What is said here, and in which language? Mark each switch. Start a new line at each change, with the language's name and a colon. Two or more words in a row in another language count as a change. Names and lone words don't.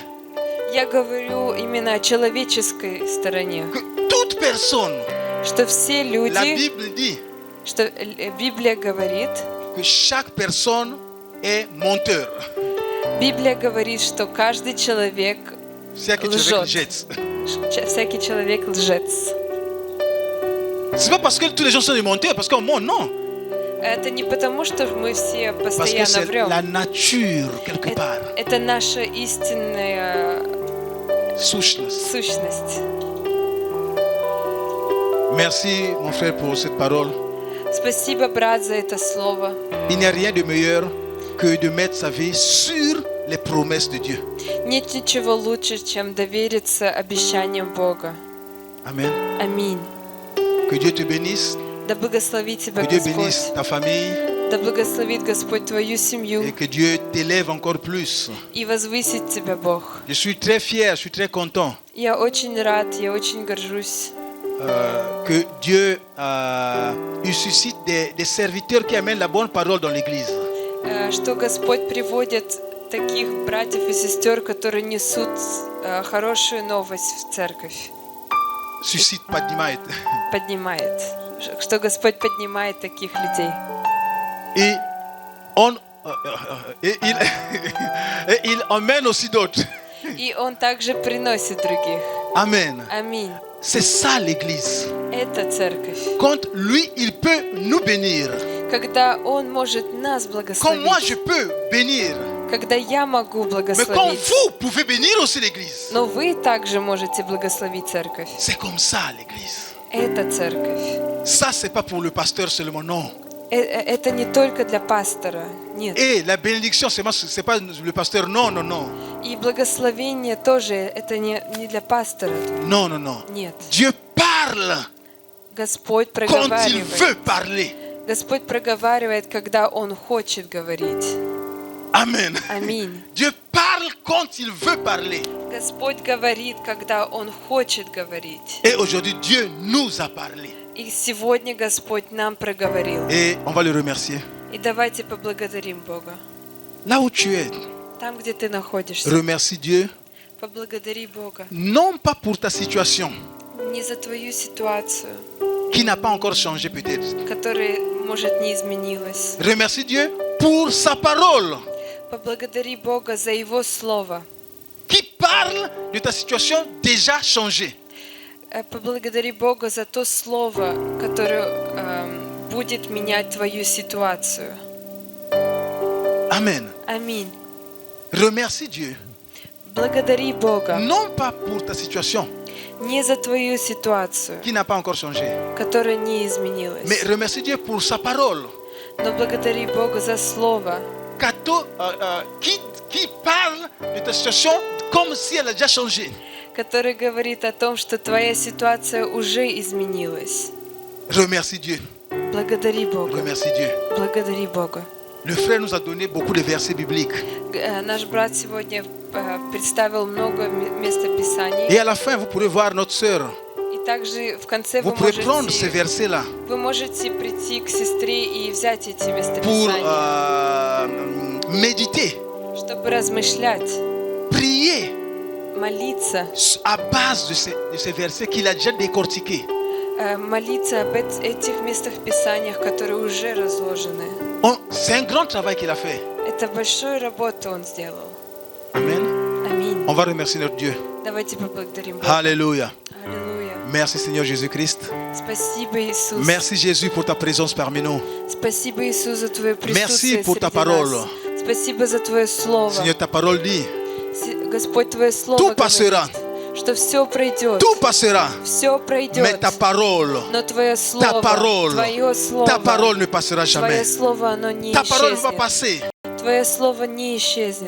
Russian: Я говорю именно о человеческой стороне.
French: Que toute personne,
Russian: Что все
French: la
Russian: люди,
French: Bible dit
Russian: что Библия говорит,
French: que chaque personne est menteur.
Russian: Библия говорит, что каждый человек,
French: C'est que tu
Russian: Лжет.
French: jettes.
Russian: всякий человек лжец.
French: C'est pas parce que tous les gens sont des menteurs, parce qu'on ment, non.
Russian: Это не потому, что мы все
French: Parce que
Russian: постоянно
French: c'est
Russian: врем.
French: la nature, quelque part.
Russian: Это наша истинная Сущность. сущность.
French: Merci, mon frère, pour cette parole.
Russian: Спасибо, брат, за это слово.
French: Il n'y a rien de meilleur que de mettre sa vie sur les promesses de Dieu.
Russian: Нет ничего лучше, чем довериться обещаниям Бога.
French: Amen.
Russian: Аминь.
French: Que Dieu te bénisse,
Russian: Да благословит тебя
French: que Dieu bénisse
Russian: Господь.
French: ta famille
Russian: Да благословит Господь твою
French: et
Russian: семью
French: que Dieu t'élève encore plus.
Russian: и возвысит тебя Бог.
French: Je suis très fier, je suis très content
Russian: Я очень рад, я очень горжусь,
French: que Dieu il suscite des serviteurs qui amènent la bonne parole dans l'église.
Russian: что Господь приводит таких братьев и сестер, которые несут хорошую новость в церковь.
French: Suscite, pas d'image.
Russian: Поднимает. Что Господь поднимает таких людей.
French: Et il emmène aussi d'autres.
Russian: И Он также приносит других.
French: Amen.
Russian: Аминь.
French: C'est ça l'église.
Russian: Это церковь.
French: Quand lui, il peut nous bénir.
Russian: Когда Он может нас
French: Comme moi, je
Russian: благословить.
French: peux bénir.
Russian: Когда я могу
French: Mais quand
Russian: благословить.
French: vous pouvez bénir aussi l'église.
Russian: Но вы также можете благословить церковь.
French: C'est comme ça l'église.
Russian: Это церковь.
French: Ça, c'est pas pour le pasteur seulement, non.
Russian: Это не только для пастора. Нет.
French: Et la bénédiction, c'est pas le pasteur, non, non, non.
Russian: И благословение тоже, это не для пастора.
French: Non, non, non.
Russian: Нет.
French: Dieu parle
Russian: Господь
French: quand il
Russian: проговаривает.
French: veut parler.
Russian: Господь проговаривает, когда Он хочет говорить.
French: Amen.
Russian: Аминь.
French: Dieu parle quand il veut parler.
Russian: Господь говорит, когда Он хочет говорить.
French: Et aujourd'hui, Dieu nous a parlé.
Russian: И сегодня Господь нам проговорил.
French: Et on va le remercier.
Russian: И давайте поблагодарим Бога.
French: Là où tu es,
Russian: Там, где ты находишься,
French: remercie Dieu,
Russian: поблагодари Бога.
French: non pas pour ta situation,
Russian: Не за твою ситуацию,
French: qui n'a pas encore changé peut-être.
Russian: которая, может, не изменилась.
French: Remercie Dieu pour sa parole,
Russian: Поблагодари Бога за Его Слово.
French: qui parle de ta situation déjà changée.
Russian: Поблагодари Бога за то Слово, которое будет менять твою ситуацию.
French: Amen.
Russian: Аминь.
French: Remercie Dieu
Russian: Благодари Бога
French: Non pas pour ta situation
Russian: не за твою ситуацию,
French: qui n'a pas encore changé,
Russian: которая не изменилась,
French: mais remercie Dieu pour sa parole
Russian: но благодари Бога за Слово,
French: qui parle de ta situation comme si elle a déjà changé.
Russian: которое говорит о том, что твоя ситуация уже изменилась.
French: Remercie Dieu.
Russian: Благодари Бога.
French: Remercie Dieu.
Russian: Благодари Бога.
French: Le frère nous a donné beaucoup de versets bibliques.
Russian: Наш брат сегодня представил много местописаний.
French: Et à la fin, vous pourrez voir notre sœur.
Russian: И также в конце
French: Vous pourrez prendre ces versets-là
Russian: вы можете прийти к сестре и взять эти
French: pour
Russian: местописания,
French: méditer,
Russian: чтобы размышлять,
French: prier
Russian: молиться,
French: à base de ces versets qu'il a déjà décortiqués.
Russian: молиться об этих местах писаниях, которые уже разложены.
French: C'est un grand travail qu'il a fait.
Russian: Это большую работу он сделал.
French: Amen.
Russian: Аминь.
French: On va remercier notre Dieu.
Russian: Давайте поблагодарим Бога.
French: Alléluia.
Russian: Аллилуйя.
French: Merci Seigneur Jésus-Christ.
Russian: Спасибо, Иисус.
French: Merci Jésus pour ta présence parmi nous.
Russian: Спасибо, Иисус, за Твое присутствие
French: Merci pour ta
Russian: среди
French: parole.
Russian: нас. Спасибо за Твое Слово.
French: Seigneur, ta parole dit,
Russian: Господь, Твое Слово
French: tout passera.
Russian: говорит, что все пройдет.
French: Tout passera.
Russian: Все
French: Mais
Russian: пройдет.
French: ta parole,
Russian: Но Твое Слово, Твое Слово,
French: ta parole ne passera
Russian: Твое
French: jamais.
Russian: Слово, оно не
French: Ta parole va
Russian: исчезнет.
French: passer,
Russian: Твое Слово не исчезнет,